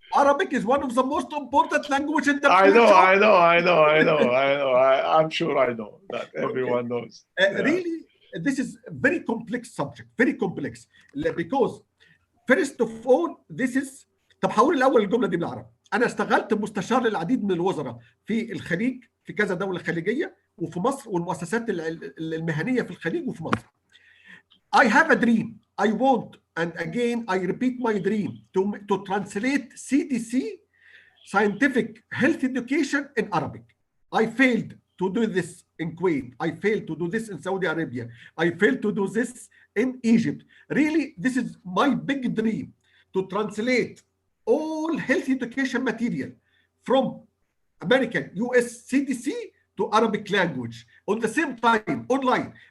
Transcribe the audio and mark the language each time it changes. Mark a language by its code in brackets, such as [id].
[en] Arabic is one of the most important languages in the world. I know. I'm sure I know that everyone knows. Really, this is a very complex subject, very complex. Because first of all, this is [ar] طب هقول الاول الجمله دي بالعربي. انا اشتغلت مستشار للعديد من الوزراء في الخليج، في كذا دوله خليجيه، وفي مصر والمؤسسات المهنيه في الخليج وفي مصر. [en] I have a dream. I want, and again I repeat my dream, to translate CDC, scientific health education, in Arabic. I failed to do this in Kuwait. I failed to do this in Saudi Arabia. I failed to do this in Egypt. Really, this is my big dream, to translate all health education material from American, US CDC to Arabic language on the same time, online.